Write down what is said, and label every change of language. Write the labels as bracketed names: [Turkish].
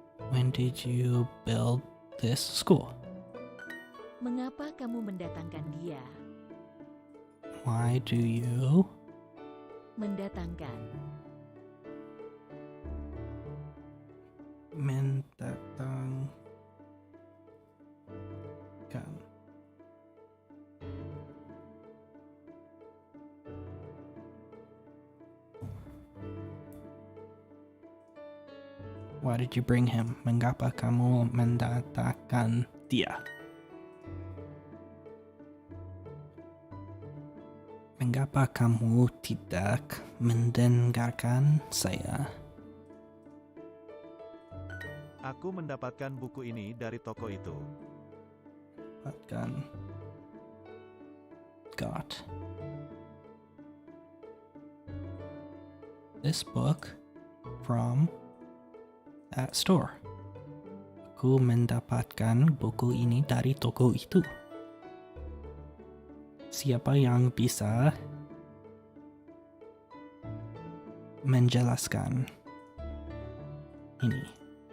[English] When did you build this school? [Indonesian] Mengapa kamu mendatangkan dia? [English] Why do you [Indonesian] Mendatangkan. mendatangkan? [English] Why did you bring him? [Indonesian] Mengapa kamu mendatangkan dia? Mengapa kamu tidak mendengarkan saya? Aku mendapatkan buku ini dari toko itu. Dapatkan. [English] Got. This book from that store. [Indonesian] Aku mendapatkan buku ini dari toko itu. Siapa yang bisa menjelaskan ini?